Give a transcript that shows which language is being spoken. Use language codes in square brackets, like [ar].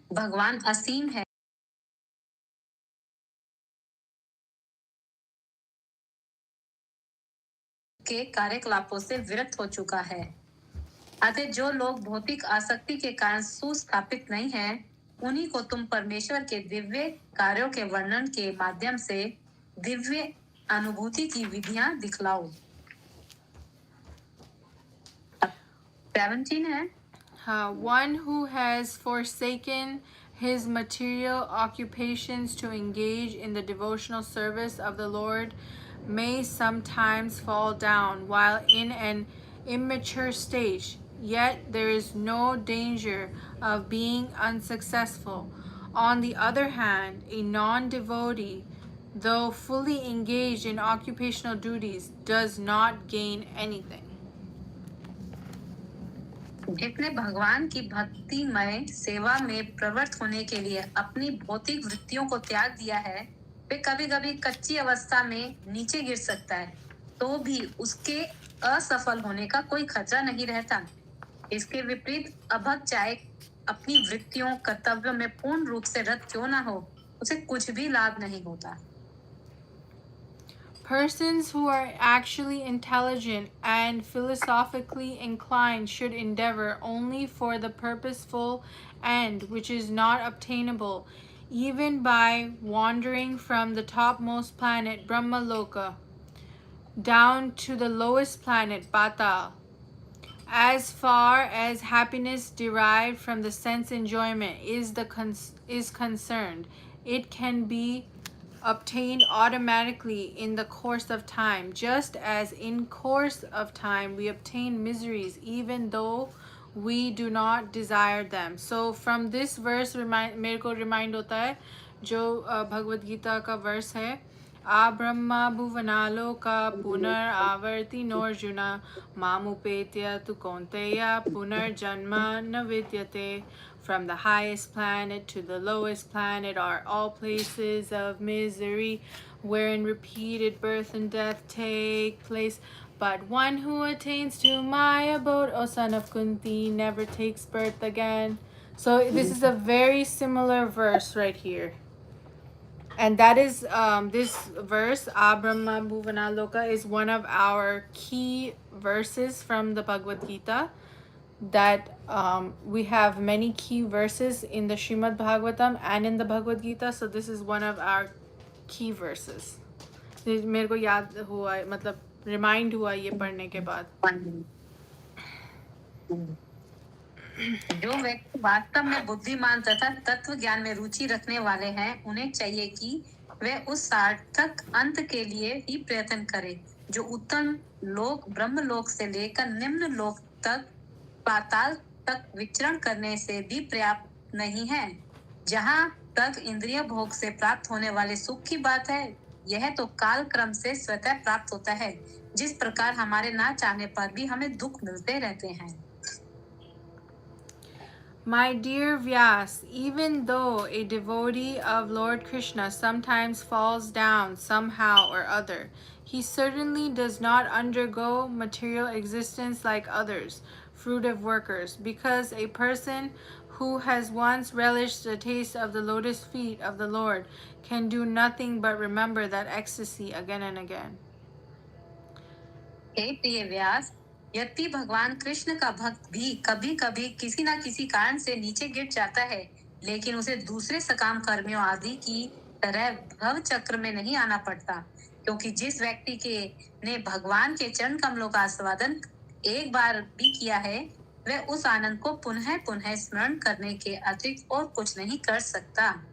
[hi] भगवान असीम है के कार्यकलापों से विरक्त हो चुका है. अतः जो लोग भौतिक आसक्ति के कारण सुस्थापित नहीं हैं, उन्हीं को तुम परमेश्वर के दिव्य कार्यों के वर्णन के माध्यम से दिव्य अनुभूति की विधियां दिखलाओ. 17 है. [en] One who has forsaken his material occupations to engage in the devotional service of the Lord may sometimes fall down while in an immature stage, yet there is no danger of being unsuccessful. On the other hand, a non-devotee, though fully engaged in occupational duties, does not gain anything. [hi] जिसने भगवान की भक्तिमय सेवा में प्रवृत्त होने के लिए अपनी भौतिक वृत्तियों को त्याग दिया है, वे कभी-कभी कच्ची अवस्था में नीचे गिर सकता है, तो भी उसके असफल होने का कोई खतरा नहीं रहता. इसके विपरीत अभक्त चाहे अपनी वृत्तियों कर्तव्यों में पूर्ण रूप से रत क्यों ना हो, उसे कुछ भी लाभ नहीं होता. [en] Persons who are actually intelligent and philosophically inclined should endeavor only for the purposeful end which is not obtainable, even by wandering from the topmost planet Brahmaloka down to the lowest planet Patal. As far as happiness derived from the sense enjoyment is concerned, it can be obtained automatically in the course of time, just as in course of time we obtain miseries even though we do not desire them. So from this verse [hi] मेरे को remind होता है जो भगवद गीता का verse है, [sa] आ ब्रह्मा भुवनालोका पुनरावर्ति नोर्जुना मामुपेत्य तु कौन्तेय पुनर्जन्म न विद्यते. [en] From the highest planet to the lowest planet are all places of misery, wherein repeated birth and death take place. But one who attains to my abode, O son of Kunti, never takes birth again. So this is a very similar verse right here. And that is this verse, Abrahma Bhuvana Loka, is one of our key verses from the Bhagavad Gita. That we have many key verses in the Srimad Bhagavatam and in the Bhagavad Gita. So this is one of our key verses. [hi] मेरे को याद हुआ, मतलब remind हुआ ये पढ़ने के बाद. जो व्यक्ति वास्तव में बुद्धिमान तथा तत्व ज्ञान में रुचि रखने वाले हैं, उन्हें चाहिए कि वे उस सार्थक अंत के लिए ही प्रयत्न करें जो उत्तम लोक ब्रह्म लोक से लेकर निम्न लोक तक पाताल तक विचरण करने से भी पर्याप्त नहीं है. जहाँ तक इंद्रिय भोग से प्राप्त होने वाले सुख की बात है, यह तो काल क्रम से स्वतः प्राप्त होता है, जिस प्रकार हमारे ना चाहने पर भी हमें दुख मिलते रहते हैं. [en] My dear Vyas, even though a devotee of Lord Krishna sometimes falls down somehow or other, he certainly does not undergo material existence like others, fruitive workers, because a person who has once relished the taste of the lotus feet of the Lord can do nothing but remember that ecstasy again and again. [hi] हे प्रिय व्यास, यद्यपि भगवान कृष्ण का भक्त भी कभी कभी किसी न किसी कारण से नीचे गिर जाता है, लेकिन उसे दूसरे सकाम कर्मियों आदि की तरह भव चक्र में नहीं आना पड़ता, क्योंकि जिस व्यक्ति के ने भगवान के चरण कमलों का आस्वादन एक बार भी किया है, वह उस आनंद को पुनः पुनः स्मरण करने के अतिरिक्त और कुछ नहीं कर सकता.